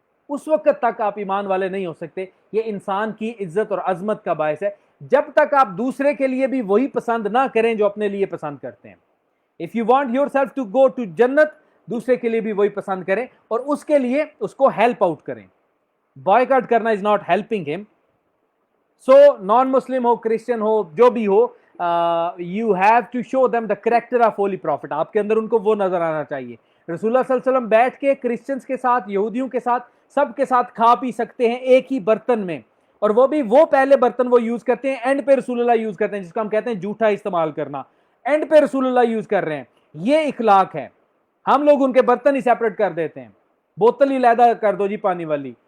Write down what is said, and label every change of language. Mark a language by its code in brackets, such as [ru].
[ur] اس وقت تک آپ ایمان والے نہیں ہو سکتے. یہ انسان کی عزت اور عظمت کا باعث ہے جب تک آپ دوسرے کے لیے بھی وہی پسند نہ کریں جو اپنے لیے پسند کرتے ہیں. [en] If you want yourself to go to [ur] جنت, دوسرے کے لیے بھی وہی پسند کریں اور اس کے لیے اس کو ہیلپ آؤٹ کریں. [en] Back out کرنا is not helping ہم. [ur] سو نان مسلم ہو, کرسچن ہو, جو بھی ہو, [en] you have to show them the character of holy prophet. [ur] آپ کے اندر ان کو وہ نظر آنا چاہیے. رسول اللہ صلی اللہ علیہ وسلم بیٹھ کے کرسچنز کے ساتھ, یہودیوں کے ساتھ, سب کے ساتھ کھا پی سکتے ہیں ایک ہی برتن میں, اور وہ بھی وہ پہلے برتن وہ یوز کرتے ہیں, اینڈ پہ رسول اللہ یوز کرتے ہیں, جس کو ہم کہتے ہیں جھوٹا استعمال کرنا. اینڈ پہ رسول اللہ یوز کر رہے ہیں. یہ اخلاق ہے. ہم لوگ ان کے برتن ہی سیپریٹ کر دیتے ہیں, بوتل ہی علیحدہ کر دو جی پانی والی.